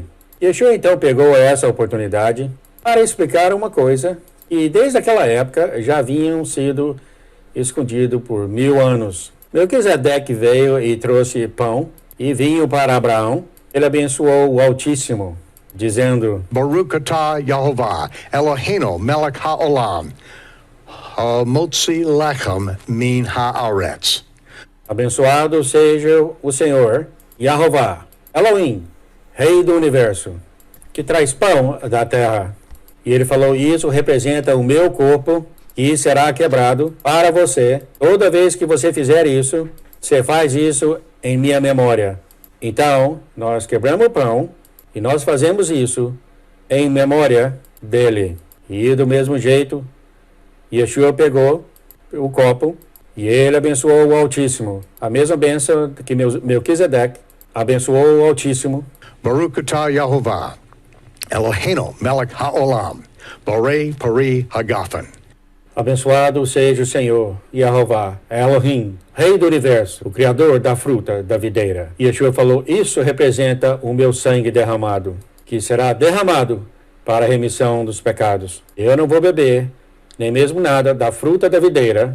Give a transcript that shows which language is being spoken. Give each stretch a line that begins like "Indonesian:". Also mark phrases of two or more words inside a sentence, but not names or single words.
Portuguese: Yeshua então pegou essa oportunidade para explicar uma coisa que desde aquela época já haviam sido escondido por 1000 anos. Melquisedeque veio e trouxe pão e vinho para Abraão. Ele abençoou o Altíssimo, dizendo:
Hebrew: ברוך אתה יהוה, אלוהינו מלך העולם, מוציא לחם מן הארץ.
Portuguese: Abençoado seja o Senhor, Yehová, Elohim, Rei do Universo, que traz pão da terra. E ele falou: isso representa o meu corpo, que será quebrado para você. Toda vez que você fizer isso, você faz isso em minha memória. Então, nós quebramos o pão e nós fazemos isso em memória dele. E do mesmo jeito, Yeshua pegou o copo e ele abençoou o Altíssimo. A mesma bênção que Melquisedeque abençoou o Altíssimo.
Hebrew: ברוך אתה יהוה, אלוהינו מלך העולם, בורא פרי הגפן.
Portuguese: Abençoado seja o Senhor, Yehová, Elohim, Rei do Universo, o Criador da fruta da videira. E Yeshua falou: isso representa o meu sangue derramado, que será derramado para a remissão dos pecados. Eu não vou beber, nem mesmo nada da fruta da videira.